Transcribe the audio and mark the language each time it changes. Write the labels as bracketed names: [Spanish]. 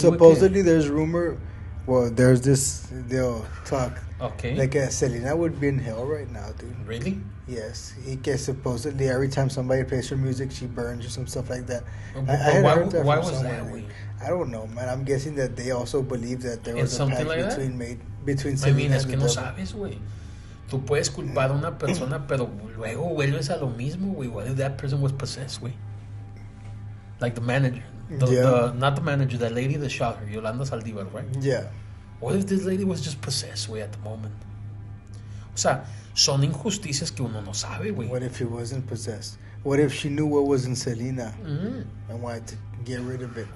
[English] supposedly there's rumor, there's this talk. Okay. Like Selena would be in hell right now, dude. Really? Yes. He gets supposedly every time somebody plays her music, she burns or some stuff like that. Why was that, güey? I don't know, man. I'm guessing that they also believe that there was a pact like between Selena [Spanish] es [English] and [Spanish] que [English] the [Spanish] no [English] devil. [Spanish] sabes, güey. Tú puedes culpar a una persona, pero luego vuelves a lo mismo, güey. [English] What if that person was possessed, güey? Like the manager. Not the manager, the lady that shot her, Yolanda Saldívar, right? Yeah. What if this lady was just possessed, güey, at the moment? [Spanish] O sea, son injusticias que uno no sabe, güey. [English] What if he wasn't possessed? What if she knew what was in Selena and wanted to get rid of it?